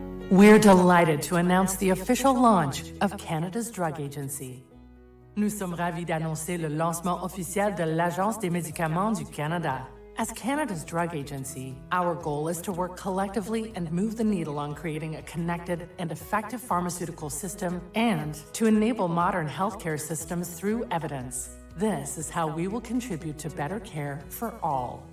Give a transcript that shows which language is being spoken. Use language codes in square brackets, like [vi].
[en] We're delighted to announce the official launch of Canada's Drug Agency. [fr] Nous sommes ravis d'annoncer le lancement officiel de l'Agence des médicaments du Canada. [en] As Canada's drug agency, our goal is to work collectively and move the needle on creating a connected and effective pharmaceutical system and to enable modern healthcare systems through evidence. This is how we will contribute to better care for all.